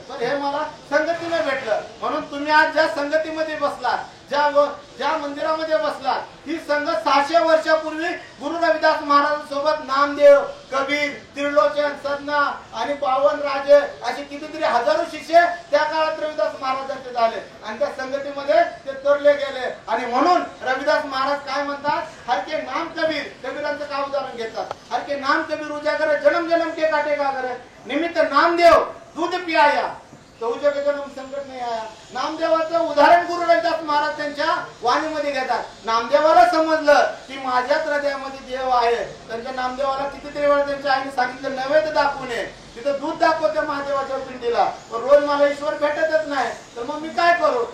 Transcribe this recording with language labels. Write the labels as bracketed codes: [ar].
[mr] तर हे मला संगतीने भेटलं. म्हणून तुम्ही आज ज्या संगतीमध्ये बसलात, ज्या मंदिरामध्ये बसलात, ही संगत 600 वर्षापूर्वी गुरु रविदास महाराजांसोबत नामदेव, कबीर, त्रिलोचन, सदना आणि 52 राजे असे कितीतरी हजारो शिष्य त्या काळात रविदास महाराजांचे झाले आणि त्या संगतीमध्ये ते तरले गेले. आणि म्हणून रविदास महाराज काय म्हणतात, [hi] हर के नाम कबीर. [mr] कबीरांचं काय उदाहरण घेतात, [hi] हर के नाम कबीर उजागर जन्म जन्म के काटे गागर, निमित्त नामदेव दूध पियाया तो जन्म संकट नाही आया. [mr] नामदेवाचं उदाहरण गुरु रविदास महाराज त्यांच्या वाणीमध्ये घेतात. नामदेवाला समजलं की माझ्याच हृदयामध्ये देव आहे. त्यांच्या नामदेवाला कितीतरी वेळा त्यांच्या आईने सांगितलं नैवेद्य दाखवू नये. तिथं दूध दाखवते महादेवाच्या पिंडीला, पण रोज मला ईश्वर भेटतच नाही, तर मग मी काय करू?